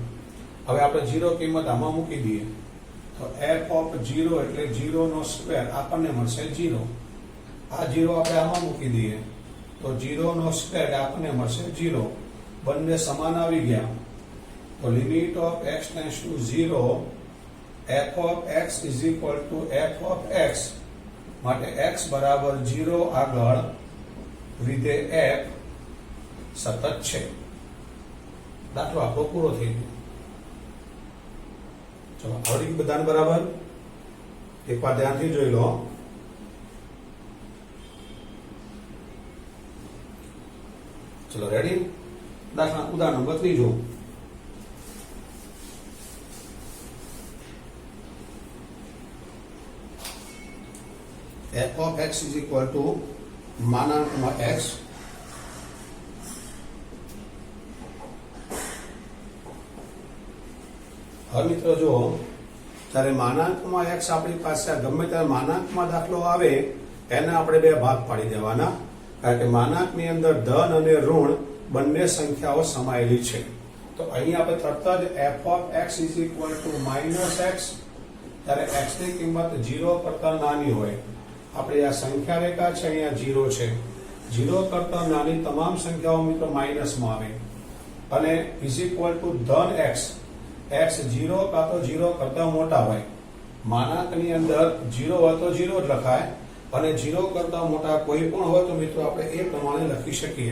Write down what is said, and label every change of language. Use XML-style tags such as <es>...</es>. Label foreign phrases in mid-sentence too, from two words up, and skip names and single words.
<gu>હવે આપણે 0 કિંમત આમાં મૂકી દઈએ તો</gu> <en>f of 0</en> <gu>એટલે 0 નો સ્ક્વેર આપણને મળશે 0. આ 0 આપણે આમાં મૂકી દઈએ તો 0 નો સ્ક્વેર આપણને મળશે 0. બંને સમાન આવી ગયા. તો</gu> <en>limit of x tends to 0 f of x is equal to f of x,</en> <gu>માટે x બરાબર 0 આગળ વિધેય f સતત છે. દાખલો આપણો પૂરો થઈ ગયો. ચલો આવડી બધાને બરાબર? એકવાર ધ્યાનથી જોઈ લો. ચલો રેડી. દાખલા ઉદાહરણ નંબર 3.</gu> <en>f of x is equal to</en> <gu>માનાંકમાં x, હવે મિત્રો જો ત્યારે માનાંકમાં x આપણી પાસે ગમે ત્યારે માનાંકમાં દાખલો આવે એને આપણે બે ભાગ પાડી દેવાના, કારણ કે માનાંકની અંદર ધન અને ઋણ બંને સંખ્યાઓ સમાયેલી છે. તો અહીં આપણે તરત જ</gu> <en>f of x is equal to -x,</en> <gu>ત્યારે x ની કિંમત 0 કરતા નાની હોય. આપણે આ સંખ્યા રેખા છે અહીંયા 0 છે. 0 કરતા નાની તમામ સંખ્યાઓ મિત્રો માઇનસમાં આવે અને</gu> <en>is equal to</en> <gu>ધન x. x 0 કાં તો 0 કરતા મોટા હોય. માનાંકની અંદર 0 હોય તો 0 જ લખાય અને 0 કરતા મોટા કોઈ પણ હોય તો મિત્રો આપણે એ પ્રમાણે લખી શકીએ.</gu>